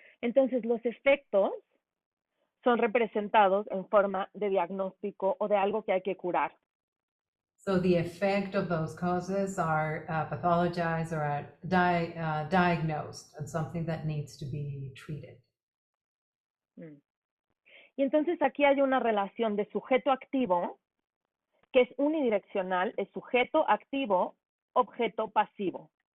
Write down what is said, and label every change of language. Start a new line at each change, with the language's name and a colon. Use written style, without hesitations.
Spanish: Entonces, los efectos son representados en forma de diagnóstico o de algo que hay que curar.
English: So the effect of those causes are pathologized or are diagnosed and something that needs to be treated. Mm.
Spanish: Y entonces aquí hay una relación de sujeto activo que es unidireccional, es sujeto activo, objeto pasivo.